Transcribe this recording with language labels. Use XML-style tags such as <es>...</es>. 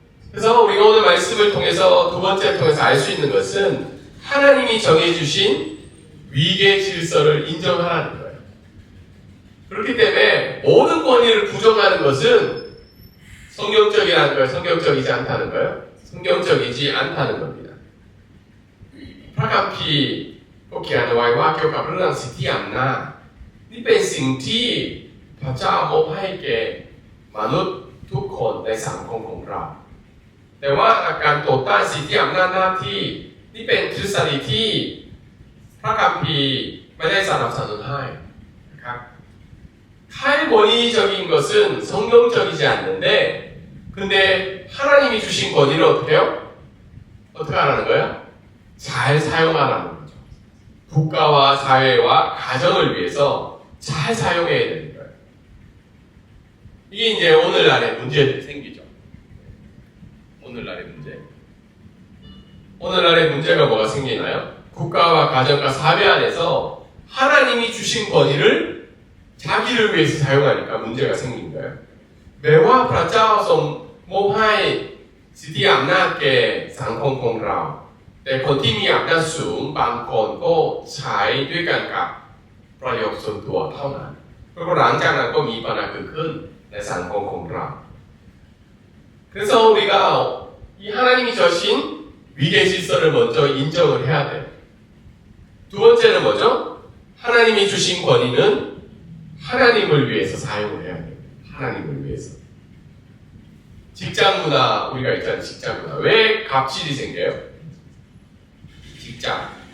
<ko>그래서 우리가 오늘 말씀을 통해서 두 번째 통해서 알 수 있는 것은 하나님이 정해주신 위계 질서를 인정하라는 거예요. 그렇기 때문에 모든 권위를 부정하는 것은 성경적이라는 거예요. 성경적이지 않다는 거예요. 성경적이지 않다는 겁니다.</ko> <th>พระคัมภีร์ก็เขียนเอาไว้ว่าเกี่ยวกับเรื่องสิทธิอำนาจนี่เป็นสิ่งที่พระเจ้ามอบให้แก่มนุษย์ทุกคนในสังคมของเราแต่ว่าการต่อต้านสิทธิอำนาจหน้าที่นี่เป็นทฤษฎีที่ พระคัมภีร์ไม่ได้สนับสนุนให้นะครับ</th> <ko>탈권위적인 것은 성경적이지 않는데 근데 하나님이 주신 권위를 어떻게 해요? 어떻게 하라는 거예요? 잘 사용하라는 거죠. 국가와 사회와 가정을 위해서 잘 사용해야 되는 거예요. 이게 이제 오늘날의 문제들이 생기죠. 오늘날의 문제. 오늘날의 문제가 뭐가 생기나요? 국가와 가정과 사회 안에서 하나님이 주신 권위를 자기를 위해서 사용하니까 문제가 생긴 거예요.</ko> <th>แม้ว่าพระเจ้าทรงมอบให้สิทธิอำนาจแก่สังคมของเราแต่คนที่มีอำนาจสูงบางคนก็ใช้ด้วยกันกับประโยชน์ส่วนตัวเท่านั้น그리고หลังจากนั้นก็มีปัญหาเกิดขึ้นในสังคมของเรา</th> <ko>그래서 우리가 이 하나님이 주신 위계 질서를 먼저 인정을 해야 돼요. 두 번째는 뭐죠? 하나님이 주신 권위는 하나님을 위해서 사용을 해야 돼요. 하나님을 위해서. 직장 문화, 우리가 있잖아요. 직장 문화. 왜 갑질이 생겨요? 직장.</ko>